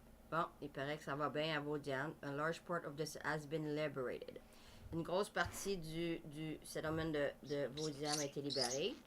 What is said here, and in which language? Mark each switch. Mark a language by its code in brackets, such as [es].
[fr] Bon, il paraît que ça va bien à Vodian. [en] A large part of this has been liberated. [fr] Une grosse partie du settlement de Vodian a été libérée.